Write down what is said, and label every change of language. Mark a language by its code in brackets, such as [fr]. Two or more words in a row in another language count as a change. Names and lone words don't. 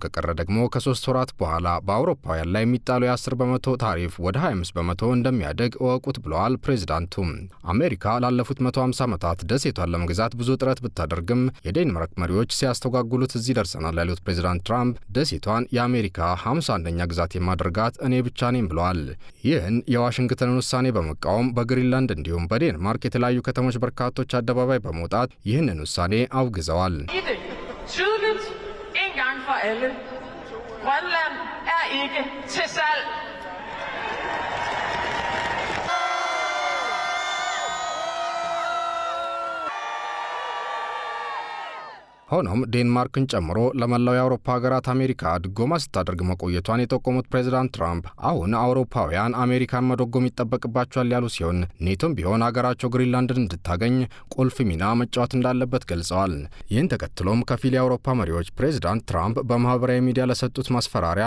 [am] ከቀረ ደግሞ ከ3 ወራት በኋላ በአውሮፓውያን ላይ የሚጣለው የ10% ታሪፍ ወደ 25% እንደሚያደግ እወቁት ብለዋል ፕሬዝዳንቱ። አሜሪካ ላለፉት 150 ዓመታት ደሴቷን ለመግዛት ብዙ ጥረት ብታደርግም የዴንማርክ መሪዎች ሲያስተጓጉሉት እዚህ ደርሰናል ያሉት ፕሬዝዳንት ትራምፕ ደሴቷን የአሜሪካ 51ኛ ግዛት የማድረጋት እኔ ብቻ ነኝ ብለዋል። ይህን የዋሽንግተንን ውሳኔ በመቃወም በግሪንላንድ እንዲሁም በዴንማርክ የተለያዩ ከተሞች በርካቶች አደባባይ በመውጣት ይህንን ውሳኔ አውግዘዋል። [da] For alle. Grønland ikke til salg. [am] ሆኖም ዴንማርክን ጨምሮ ለመላው የአውሮፓ ሀገራት አሜሪካ ድጎማ ስታደርግ መቆየቷን የጠቆሙት ፕሬዝዳንት ትራምፕ አሁን አውሮፓውያን አሜሪካን መደጎም ይጠበቅባቸዋል ያሉ ሲሆን ኔቶም ቢሆን ሀገራቸው ግሪንላንድን እንድታገኝ ቁልፍ ሚና መጫወት እንዳለበት ገልጸዋል። ይህን ተከትሎም ከፊል የአውሮፓ መሪዎች ፕሬዝዳንት ትራምፕ በማህበራዊ ሚዲያ ለሰጡት ማስፈራሪያ